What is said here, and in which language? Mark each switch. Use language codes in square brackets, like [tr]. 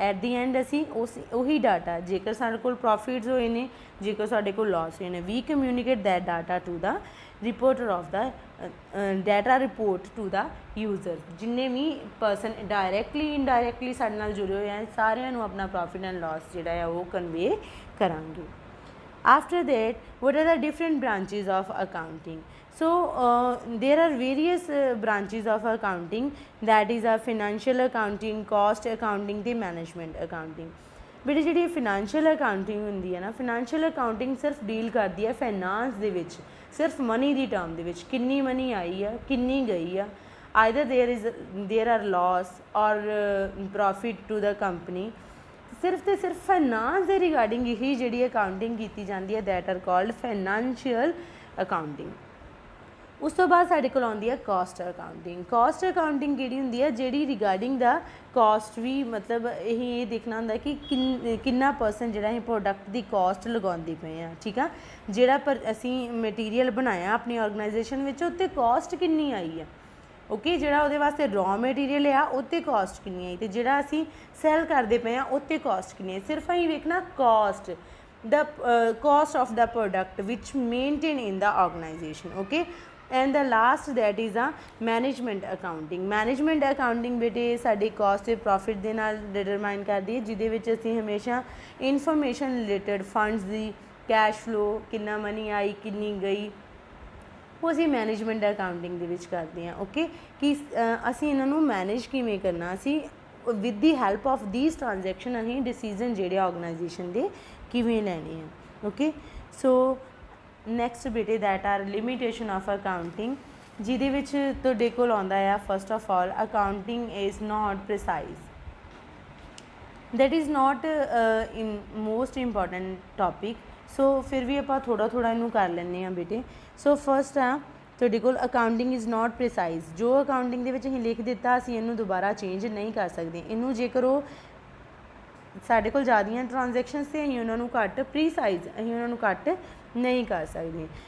[en] at the end [pa] ਅਸੀਂ ਉਹੀ data, ਜੇਕਰ ਸਾਡੇ ਕੋਲ ਪ੍ਰੋਫਿਟਸ ਹੋਏ ਨੇ, ਜੇਕਰ ਸਾਡੇ ਕੋਲ ਲਾਸ ਹੋਏ ਨੇ, [en] We communicate that data to the reporter of the data report to the user. [pa] ਜਿੰਨੇ ਵੀ ਪਰਸਨ ਡਾਇਰੈਕਟਲੀ ਇਨਡਾਇਰੈਕਟਲੀ ਸਾਡੇ ਨਾਲ ਜੁੜੇ ਹੋਏ ਆ, ਸਾਰਿਆਂ ਨੂੰ ਆਪਣਾ ਪ੍ਰੋਫਿਟ ਐਂਡ ਲਾਸ ਜਿਹੜਾ ਆ ਉਹ ਕਨਵੇ ਕਰਾਂਗੇ। [en] After that, what are the different branches of accounting? So there are various branches of accounting, that is a financial accounting, cost accounting ਤੇ management accounting। [pa] ਬੇਟੇ ਜਿਹੜੀ financial accounting ਹੁੰਦੀ ਹੈ ਨਾ, financial accounting ਸਿਰਫ ਡੀਲ ਕਰਦੀ ਹੈ ਫਾਈਨਾਂਸ ਦੇ ਵਿੱਚ, ਸਿਰਫ ਮਨੀ ਦੀ ਟਰਮ ਦੇ ਵਿੱਚ, ਕਿੰਨੀ ਮਨੀ ਆਈ ਆ, ਕਿੰਨੀ ਗਈ ਆ, [en] either there are loss or profit to the company। [pa] ਸਿਰਫ ਤੇ ਸਿਰਫ ਫਾਈਨਾਂਸ ਦੇ ਰਿਗਾਰਡਿੰਗ ਹੀ ਜਿਹੜੀ ਅਕਾਊਂਟਿੰਗ ਕੀਤੀ ਜਾਂਦੀ ਹੈ, [en] That are called financial accounting. [pa] ਉਸ ਤੋਂ ਬਾਅਦ ਸਾਡੇ ਕੋਲ ਆਉਂਦੀ ਹੈ ਕਾਸਟ ਅਕਾਊਂਟਿੰਗ। ਕਾਸਟ ਅਕਾਊਂਟਿੰਗ ਕਿਹੜੀ ਹੁੰਦੀ ਹੈ, ਜਿਹੜੀ ਰਿਗਾਰਡਿੰਗ ਦਾ ਕਾਸਟ ਵੀ, ਮਤਲਬ ਇਹ ਦੇਖਣਾ ਹੁੰਦਾ ਕਿ ਕਿੰਨਾ ਪਰਸੈਂਟ ਜਿਹੜਾ ਅਸੀਂ ਪ੍ਰੋਡਕਟ ਦੀ ਕਾਸਟ ਲਗਾਉਂਦੇ ਪਏ ਹਾਂ, ਠੀਕ ਆ, ਜਿਹੜਾ ਅਸੀਂ ਮਟੀਰੀਅਲ ਬਣਾਇਆ ਆਪਣੀ ਆਰਗੇਨਾਈਜੇਸ਼ਨ ਵਿੱਚ, ਉੱਤੇ ਕਾਸਟ ਕਿੰਨੀ ਆਈ ਆ, ਓਕੇ, ਜਿਹੜਾ ਉਹਦੇ ਵਾਸਤੇ ਰॉ ਮਟੀਰੀਅਲ ਆ ਉੱਤੇ ਕਾਸਟ ਕਿੰਨੀ ਆਈ, ਅਤੇ ਜਿਹੜਾ ਅਸੀਂ ਸੈਲ ਕਰਦੇ ਪਏ ਹਾਂ ਉੱਤੇ ਕਾਸਟ ਕਿੰਨੀ ਆਈ। ਸਿਰਫ ਅਸੀਂ ਵੇਖਣਾ caste, [en] the cost of the product which maintain in the organization, okay। and the last that is a management accounting। [pa] management accounting ਬੇਟੇ ਸਾਡੀ cost ਤੇ profit ਦੇ ਨਾਲ determine ਕਰਦੀ ਹੈ, ਜਿਹਦੇ ਵਿੱਚ ਅਸੀਂ ਹਮੇਸ਼ਾ information related funds ਦੀ, cash flow, ਕਿੰਨਾ ਮਨੀ ਆਈ, ਕਿੰਨੀ ਗਈ, ਉਹ ਅਸੀਂ ਮੈਨੇਜਮੈਂਟ ਅਕਾਊਂਟਿੰਗ ਦੇ ਵਿੱਚ ਕਰਦੇ ਹਾਂ, ਓਕੇ, ਕਿ ਅਸੀਂ ਇਹਨਾਂ ਨੂੰ ਮੈਨੇਜ ਕਿਵੇਂ ਕਰਨਾ, ਅਸੀਂ [en] with the help of these transaction [pa] ਅਸੀਂ ਡਿਸੀਜ਼ਨ ਜਿਹੜੇ ਆਰਗੇਨਾਈਜੇਸ਼ਨ ਦੇ ਕਿਵੇਂ ਲੈਣੇ ਆ, ਓਕੇ। ਸੋ ਨੈਕਸਟ ਬੇਟੇ [en] that are limitation of accounting, [pa] ਜਿਹਦੇ ਵਿੱਚ ਤੁਹਾਡੇ ਕੋਲ ਆਉਂਦਾ ਆ first of all, [en] Accounting is not precise. that is not in most important topic। [pa] ਸੋ ਫਿਰ ਵੀ ਆਪਾਂ ਥੋੜ੍ਹਾ ਇਹਨੂੰ ਕਰ ਲੈਂਦੇ ਹਾਂ ਬੇਟੇ। ਸੋ ਫਸਟ ਆ ਤੁਹਾਡੇ ਕੋਲ [en] Accounting is not precise. [pa] ਜੋ ਅਕਾਊਂਟਿੰਗ ਦੇ ਵਿੱਚ ਅਸੀਂ ਲਿਖ ਦਿੱਤਾ, ਅਸੀਂ ਇਹਨੂੰ ਦੁਬਾਰਾ ਚੇਂਜ ਨਹੀਂ ਕਰ ਸਕਦੇ। ਇਹਨੂੰ ਜੇਕਰ ਉਹ ਸਾਡੇ ਕੋਲ ਜ਼ਿਆਦੀਆਂ ਟ੍ਰਾਂਜੈਕਸ਼ਨਸ ਤੇ ਅਸੀਂ ਉਹਨਾਂ ਨੂੰ ਘੱਟ ਪ੍ਰੀਸਾਈਜ਼, ਅਸੀਂ ਉਹਨਾਂ ਨੂੰ ਘੱਟ ਨਹੀਂ ਕਰ ਸਕਦੇ।